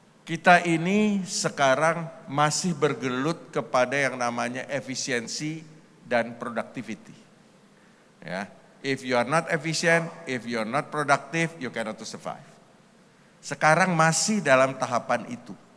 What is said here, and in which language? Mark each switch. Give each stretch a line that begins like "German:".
Indonesian: kita ini sekarang masih bergelut kepada yang namanya efisiensi dan productivity.
English: Ya, if you are not efficient, if you are not productive, you cannot to survive.
Indonesian: Sekarang masih dalam tahapan itu.